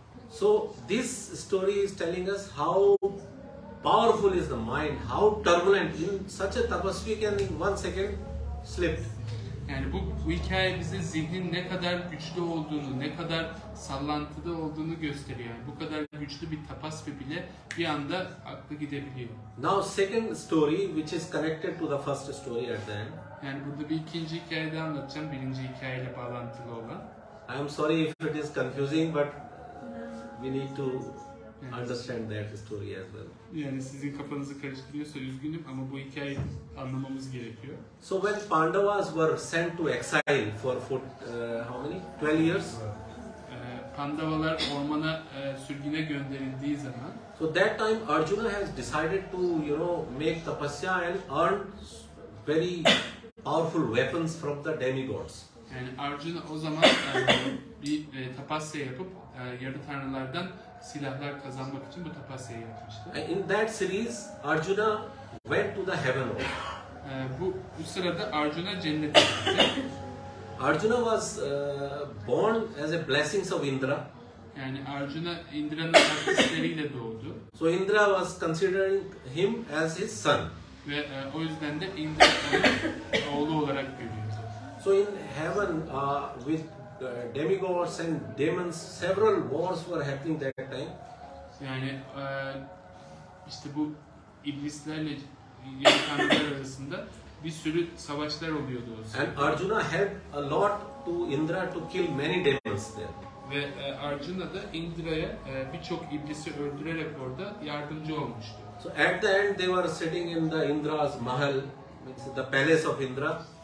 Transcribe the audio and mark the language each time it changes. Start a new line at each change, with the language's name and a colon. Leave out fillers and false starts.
English: So this story is telling us how powerful is the mind, how turbulent. In such a tapasvi can in 1 second slip.
Turkish: Yani bu hikaye bize zihnin ne kadar güçlü olduğunu, ne kadar sallantıda olduğunu gösteriyor. Yani bu kadar güçlü bir tapasvi bile bir anda aklı gidebiliyor.
English: Now second story which is connected to the first story at the end.
Turkish: Yani burada bir ikinci hikayede anlatacağım, birinci hikayeyle bağlantılı olan.
English: I am sorry if it is confusing, but we need to understand that story as well.
Turkish: Yani sizin kafanızı karıştırıyorsa üzgünüm ama bu hikayeyi anlamamız gerekiyor.
English: So when Pandavas were sent to exile for how many? 12 years.
Turkish: Pandavalar ormana sürgüne gönderildiği zaman.
English: So that time Arjuna has decided to make tapasya and earn very powerful weapons from the demigods.
Turkish: Yani Arjuna o zaman bir tapasya yapıp yarı tanrılardan silahlar kazanmak için bu tapasyayı yapmıştı.
English: In that series, Arjuna went to the heaven.
Turkish: Bu sırada Arjuna cennete gitti.
English: Arjuna was born as a blessings of Indra.
Turkish: Yani Arjuna Indra'nın artistleriyle doğdu.
English: So Indra was considering him as his son.
Turkish: Ve o yüzden de Indra onun oğlu olarak görüyordu.
English: So in heaven, with demigods and demons, several wars were happening that time.
Turkish: Yani işte bu iblislerle yarı tanrılar arasında bir sürü savaşlar oluyordu o sırada.
English: And Arjuna helped a lot to Indra to kill many demons there.
Turkish: Ve Arjuna da Indra'ya birçok iblisi öldürerek orada yardımcı olmuştu.
English: So at the end they were sitting in the Indra's mahal, the palace of Indra.